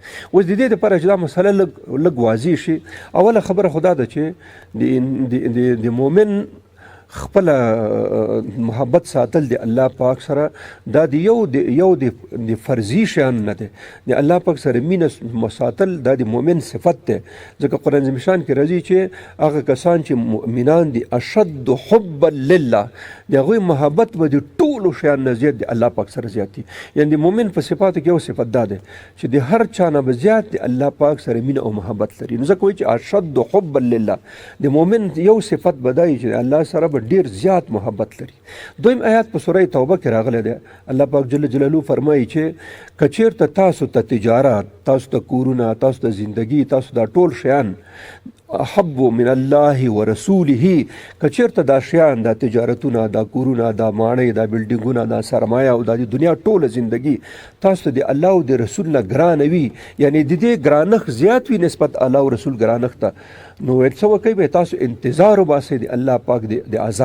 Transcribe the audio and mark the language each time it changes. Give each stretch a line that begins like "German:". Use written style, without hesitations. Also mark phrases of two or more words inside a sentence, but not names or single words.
Pashto: اوس د دې دپاره چې دا مسله لږ واضح شي، اوله خبره خو دا ده چې د مؤمن خپل محبت ساتل د الله پاک سره دا د یو د فرضي شیان نه دی. د الله پاک سره مینه مساتل دا د مؤمن صفت دی. ځکه قرآن عظیم شان کې راځي چې هغه کسان چې مؤمنان دي
Arabic: اشد حبا لله،
Pashto: د هغوی محبت به د ټولو شیان نه زیات د الله پاک سره زیات دي. یعنې د مؤمن په صفاتو کې یو صفت دا دی چې د هر چا نه به زیات د الله پاک سره مینه او محبت لري. نو ځکه وایي چې
Arabic: اشد حبا لله،
Pashto: د مؤمن یو صفت به دا وي چې الله سره به ډیر زیات محبت لري. دویم آیات په سوره توبه کې راغلی دی. الله پاک
Arabic: جل جلاله
Pashto: فرمایي چې که چېرته تاسو ته تجارت، تاسو ته کورونه، تاسو ته زندگی، تاسو دا ټول شیان
Arabic: احب من الله ورسوله،
Pashto: که چېرته دا شیان، دا تجارتونه، دا کورونه، دا ماڼۍ، دا بلډینګونه، دا سرمایه او دا د دنیا ټوله زندگی تاسو ته د الله او د رسول نه ګرانه وي، یعنی د دې ګرانښت زیات وي نسبت الله او رسول ګرانښت ته، نو څه وکئ به تاسو انتظار وباسئ د الله پاک د عذاب.